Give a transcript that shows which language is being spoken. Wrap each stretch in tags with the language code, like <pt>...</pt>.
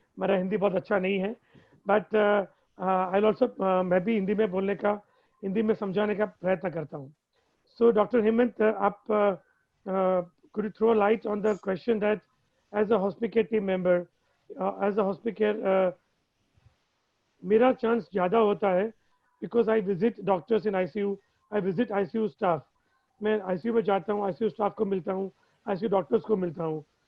<hi>मेरा हिंदी बहुत अच्छा नहीं है,</hi> <en>but I'll also</en> <hi>मैं भी हिंदी में बोलने का, हिंदी में समझाने का प्रयत्न करता हूँ.</hi> <en>So Dr. Hemant, आप could you throw light on the question that as a hospital team member, as a hospital,</en> <hi>मेरा</hi> <en>chance</en> <hi>ज़्यादा होता है</hi> <en>because I visit doctors in ICU, I visit ICU staff.</en> <hi>मैं ICU में जाता हूँ, ICU staff को मिलता हूँ, ICU doctors को मिलता हूँ.</hi>